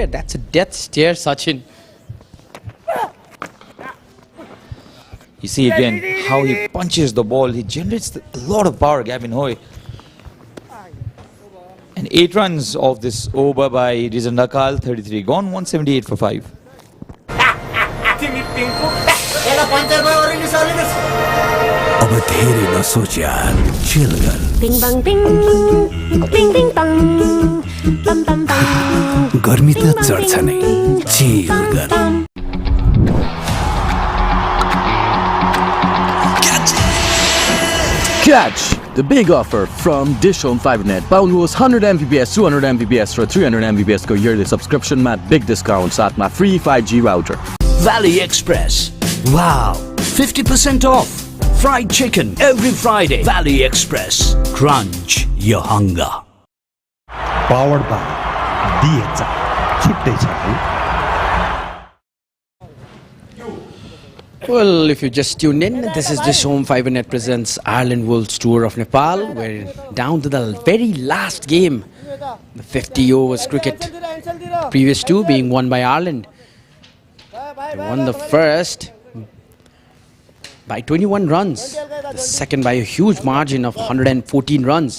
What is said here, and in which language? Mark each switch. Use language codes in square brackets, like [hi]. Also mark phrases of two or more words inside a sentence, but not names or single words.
[en] That's a death stare, Sachin. You see again how he punches the ball. He generates a lot of power, Gavin Hoy. And 8 runs of this over by Reason Ncell, 33 gone, 178 for 5. [ne] अब धेरै नसोच यार, chill गर. Bing bang bing, bing bing bang, bam bam bam. गर्मी त चढ्छ नै, chill गर. [en] Catch the big offer from DishHome Fibernet. [ne] पाउनुहोस् 100 Mbps, 200 Mbps र 300 Mbps को [en] yearly subscription [ne] मा [en] big discount [ne] साथमा [en] free 5G router. Valley Express. Wow, 50% off. Fried chicken every Friday. Valley Express. Crunch your hunger. Powered by DHI. [ne] छुट्टै छ है. [en] Well, if you just tuned in, this is DishHome Fibernet presents Ireland Wolves Tour of Nepal. We're down to the very last game, the 50 overs cricket. Previous 2 being won by Ireland. They won the first by 21 runs, the second by a huge margin of 114 runs.